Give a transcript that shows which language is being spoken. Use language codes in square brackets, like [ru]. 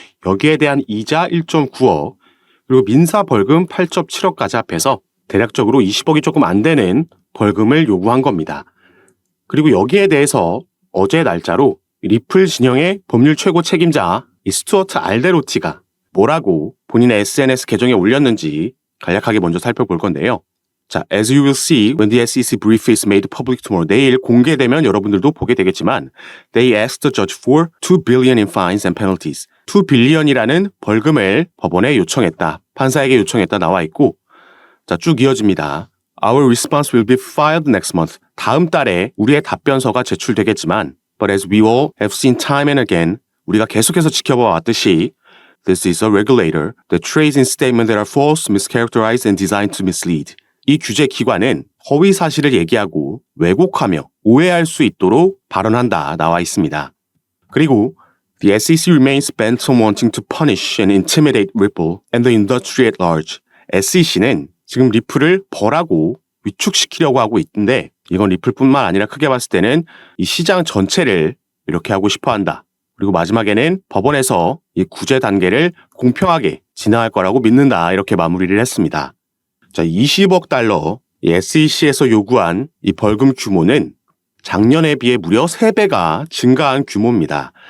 [ko] 여기에 대한 이자 1.9억 그리고 민사 벌금 8.7억까지 합해서 대략적으로 20억이 조금 안 되는 벌금을 요구한 겁니다. 그리고 여기에 대해서 어제 날짜로 리플 진영의 법률 최고 책임자 이 스튜어트 알데로티가 뭐라고 본인의 SNS 계정에 올렸는지 간략하게 먼저 살펴볼 건데요. [en] 자, as you will see when the SEC brief is made public tomorrow. [ko] 내일 공개되면 여러분들도 보게 되겠지만 [en] they asked the judge for 2 billion in fines and penalties. [ko] 2 billion이라는 벌금을 법원에 요청했다. 판사에게 요청했다 나와 있고 자, 쭉 이어집니다. [en] Our response will be filed next month. [ko] 다음 달에 우리의 답변서가 제출되겠지만 [en] But as we all have seen time and again [ko] 우리가 계속해서 지켜봐 왔듯이 [en] This is a regulator that trades in statements that are false, mischaracterized and designed to mislead. [ko] 이 규제 기관은 허위 사실을 얘기하고 왜곡하며 오해할 수 있도록 발언한다 나와 있습니다. [en] 그리고 The SEC remains bent on wanting to punish and intimidate Ripple and the industry at large. [ko] SEC는 지금 리플을 벌하고 위축시키려고 하고 있는데 이건 리플뿐만 아니라 크게 봤을 때는 이 시장 전체를 이렇게 하고 싶어 한다. 그리고 마지막에는 법원에서 이 구제 단계를 공평하게 진행할 거라고 믿는다. 이렇게 마무리를 했습니다. 자, 20억 달러 이 SEC에서 요구한 이 벌금 규모는 작년에 비해 무려 3배가 증가한 규모입니다.